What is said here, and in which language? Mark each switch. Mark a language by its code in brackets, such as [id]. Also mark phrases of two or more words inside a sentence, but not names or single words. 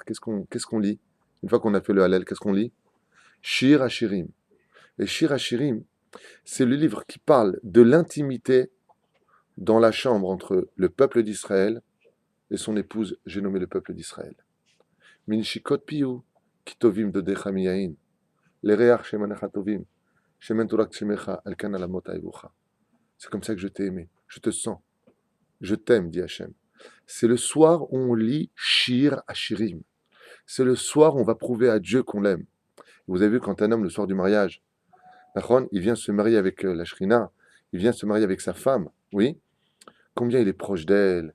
[fr] Qu'est-ce qu'on lit? Une fois qu'on a fait le Hallel, qu'est-ce qu'on lit? Shir Hashirim. Et Shir Hashirim, c'est le livre qui parle de l'intimité dans la chambre entre le peuple d'Israël et son épouse, j'ai nommé le peuple d'Israël. [he] מנשיקות פיהו, כי טובים דודיך מיין, לריח שמניך טובים, שמן תורק שמך, על כן עלמות אהבוך. [fr] C'est comme ça que je t'ai aimé, je te sens, je t'aime, dit Hachem. C'est le soir où on lit Shir Hashirim. C'est le soir où on va prouver à Dieu qu'on l'aime. Vous avez vu quand un homme, le soir du mariage, il vient se marier avec la Shrina, il vient se marier avec sa femme, oui, combien il est proche d'elle.